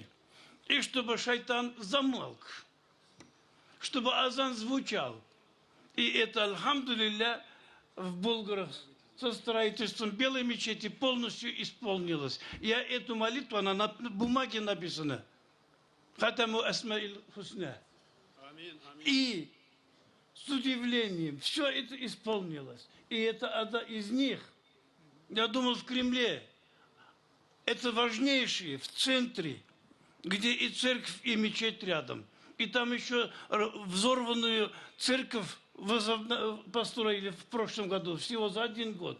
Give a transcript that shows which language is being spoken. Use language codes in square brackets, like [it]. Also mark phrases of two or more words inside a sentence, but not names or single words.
[ru] И чтобы шайтан замолк, чтобы азан звучал. И это, альхамдулилля, в Булгарах со строительством белой мечети полностью исполнилось. Я эту молитву, она на бумаге написана. [ar] ختم أسماء الحسنى. [ru] И с удивлением все это исполнилось. И это одна из них. Я думал, в Кремле. Это важнейшие, в центре, где и церковь, и мечеть рядом. И там еще взорванную церковь построили в прошлом году, всего за 1 год.